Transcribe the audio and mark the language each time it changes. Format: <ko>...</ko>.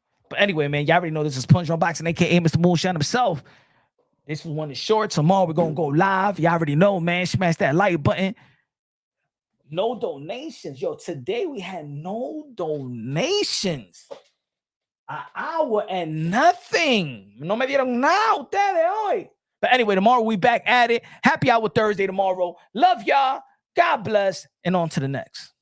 <en>But anyway, man, y'all already know this is Punch on Boxing, aka Mr. Moonshine himself. This was one of the short. Tomorrow we're gonna go live. Y'all already know, man. Smash that like button. No donations. Yo, today we had no donations. An hour and nothing.</en> <es>No me dieron nada ustedes hoy.</es> <en>But anyway, tomorrow we back at it. Happy Hour Thursday tomorrow. Love y'all. God bless. And on to the next.</en>